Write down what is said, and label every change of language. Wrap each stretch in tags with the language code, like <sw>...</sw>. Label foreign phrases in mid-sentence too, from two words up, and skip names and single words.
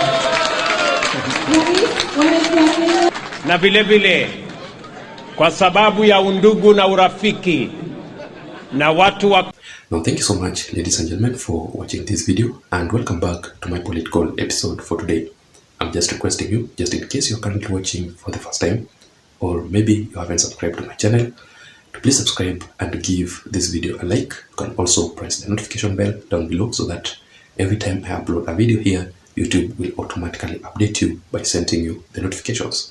<sw>Na vile vile kwa sababu ya undugu na urafiki na watu wa...</sw> <en>Now, thank you so much, ladies and gentlemen, for watching this video, and welcome back to my political episode for today. I'm just requesting you, just in case you're currently watching for the first time, or maybe you haven't subscribed to my channel, to please subscribe and give this video a like. You can also press the notification bell down below so that every time I upload a video here, YouTube will automatically update you by sending you the notifications.</en>